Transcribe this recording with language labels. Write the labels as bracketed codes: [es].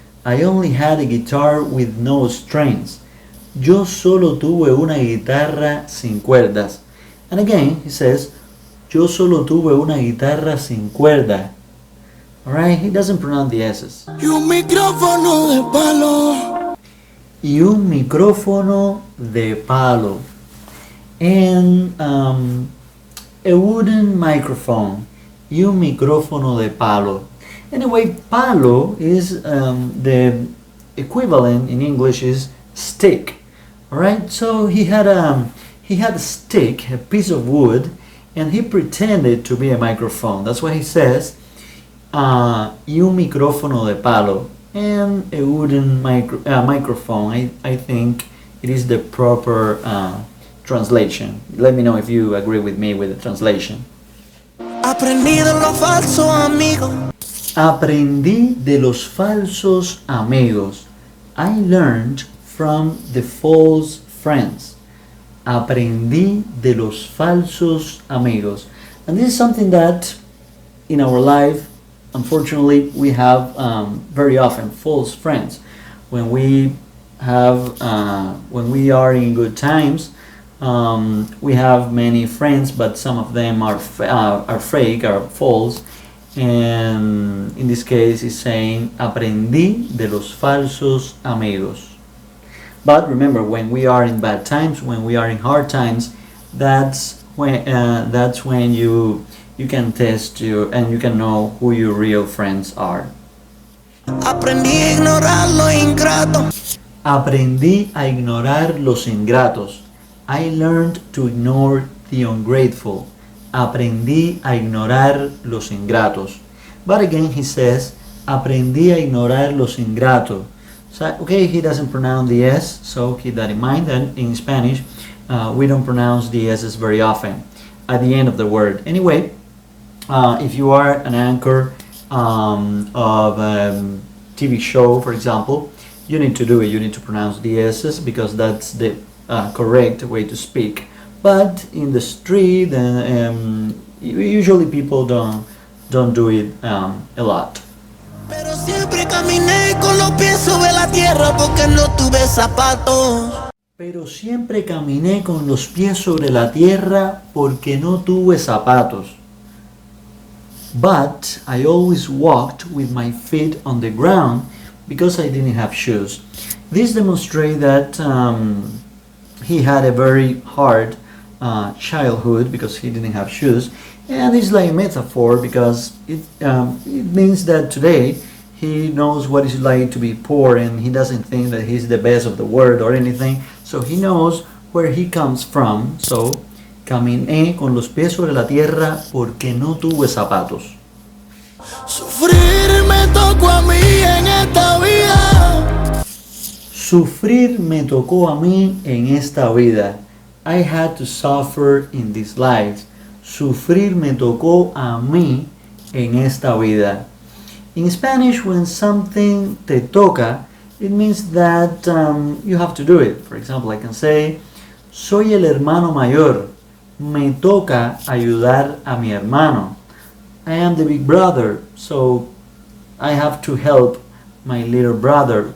[en] I only had a guitar with no strings. [es] Yo solo tuve una guitarra sin cuerdas. [en] And again, he says, [es] yo solo tuve una guitarra sin cuerda. [en] Alright, he doesn't pronounce the S's. [es] Y un micrófono de palo. Y un micrófono de palo. [en] And a wooden microphone. [es] Y un micrófono de palo. [en] Anyway, palo is the equivalent in English is stick. Alright, so he had a stick, a piece of wood, and he pretended to be a microphone. That's why he says, [es] y un micrófono de palo, [en] and a wooden microphone. I think it is the proper translation. Let me know if you agree with me with the translation. [es] Aprendí de los falsos amigos. Aprendí de los falsos amigos. [en] I learned from the false friends. [es] Aprendí de los falsos amigos. [en] And this is something that in our life, unfortunately, we have very often false friends. When we are in good times, we have many friends, but some of them are fake, are false. And in this case, he's saying, [es] aprendí de los falsos amigos. [en] But remember, when we are in bad times, when we are in hard times, that's when you can test and you can know who your real friends are. [es] Aprendí a ignorar los ingratos. Aprendí a ignorar los ingratos. [en] I learned to ignore the ungrateful. [es] Aprendí a ignorar los ingratos. [en] But again he says, [es] aprendí a ignorar los ingratos. [en] So, okay, he doesn't pronounce the S, so keep that in mind. And in Spanish, we don't pronounce the S's very often at the end of the word. Anyway, if you are an anchor of a TV show, for example, you need to do it. You need to pronounce the S's because that's the correct way to speak. But in the street, usually people don't do it a lot. [es] Pero siempre caminé con los pies sobre la tierra porque no tuve zapatos. Pero siempre caminé con los pies sobre la tierra porque no tuve zapatos. [en] But I always walked with my feet on the ground because I didn't have shoes. This demonstrates that he had a very hard childhood because he didn't have shoes. And it's like a metaphor because it means that today he knows what it's like to be poor and he doesn't think that he's the best of the world or anything. So he knows where he comes from. [es] So, caminé con los pies sobre la tierra porque no tuve zapatos. Sufrir me tocó a mí en esta vida. Sufrir me tocó a mí en esta vida. [en] I had to suffer in this life. [es] Sufrir me tocó a mí en esta vida. [en] In Spanish, when something te toca, it means that you have to do it. For example, I can say, [es] soy el hermano mayor. Me toca ayudar a mi hermano. [en] I am the big brother, so I have to help my little brother.